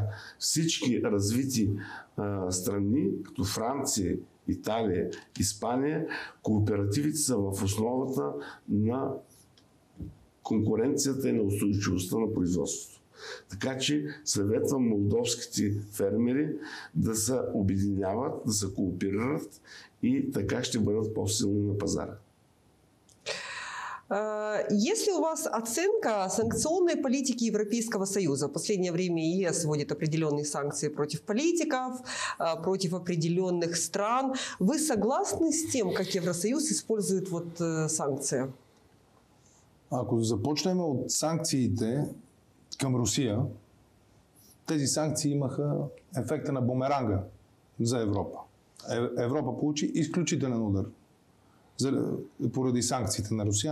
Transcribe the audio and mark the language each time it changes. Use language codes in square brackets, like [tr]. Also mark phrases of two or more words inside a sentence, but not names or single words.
[bg] Всички развити страни, като Франция, Италия, Испания, кооперативите са в основата на конкуренцията и на устойчивостта на производството. Така че съветвам молдовските фермери да се обединяват, да се кооперират и така ще бъдат по-силни на пазара. [ru] Есть ли у вас оценка санкционной политики Европейского Союза? В последнее время ЕС вводит определенные санкции против политиков, против определенных стран. Вы согласны с тем, как Евросоюз использует санкции? [bg] Ако започнем от санкциите към Русия, тези санкции имаха ефекта на бумеранга за Европа. Европа получи изключителен удар поради санкциите на Русия.